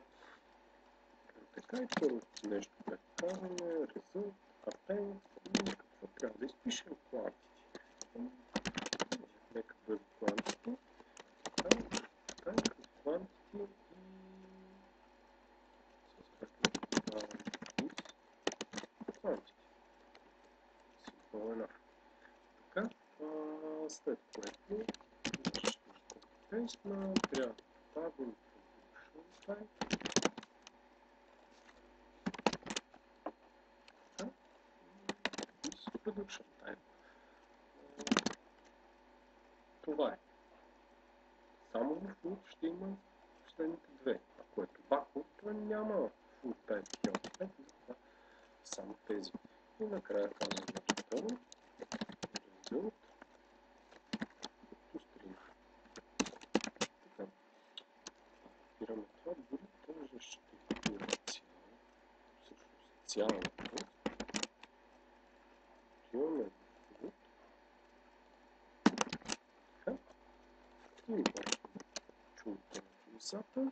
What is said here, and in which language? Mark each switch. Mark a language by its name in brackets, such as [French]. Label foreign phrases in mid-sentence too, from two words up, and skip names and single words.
[Bulgarian] Така и първото нещо, което казваме, [English] result, append [Bulgarian] и какво трябва да изпишем quantity. Нека бъде quantity. Така, quantity и съответно добавяме [English] is quantity. Simple enough. [Bulgarian] Така, след което ще копипейстна, трябва да добавим [English] production type. Production type. [Bulgarian] Това е. Само в food ще има последните две. Ако е tobacco, то няма [English] food type [Bulgarian] и [English] health type, [Bulgarian] затова само тези. И накрая казваме [English] return result to string. [Bulgarian] Така. Копираме това, дори даже ще копираме цялото. Имаме food. Така. И почваме чулата на колесата.